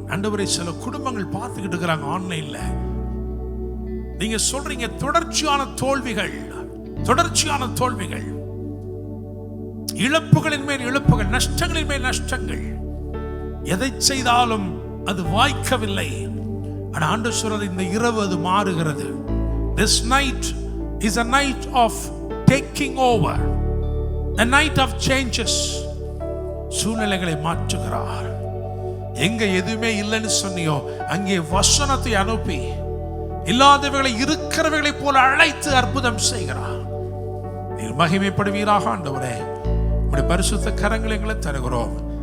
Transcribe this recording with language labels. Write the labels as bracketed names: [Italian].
[Tamil] ஆண்டவரே, சில குடும்பங்கள் பார்த்துக்கிட்டு இருக்கிறாங்க ஆன்லைன்ல. நீங்க சொல்றீங்க தொடர்ச்சியான தோல்விகள், தொடர்ச்சியான தோல்விகள், இழப்புகளின் மேல் இழப்புகள், நஷ்டங்களின் மேல் நஷ்டங்கள். எதை செய்தாலும் அது வாய்க்கவில்லை. ஆனா ஆண்டவர் சொல்றது, இந்த இரவு அது மாறுகிறது. [English] This night is a night of taking over, a night of changes. [Tamil] சூழ்நிலைகளை மாற்றுகிறார். எங்க எதுவுமே இல்லைன்னு சொன்னியோ அங்கே வசனத்தை அனுப்பி இல்லாதவைகளை இருக்கிறவைகளை போல அழைத்து அற்புதம் செய்கிறார். நீர் மகிமைப்படுவீராக ஆண்டவரே. உம்முடைய பரிசுத்த கரங்களை எங்களை தருகிறோம்.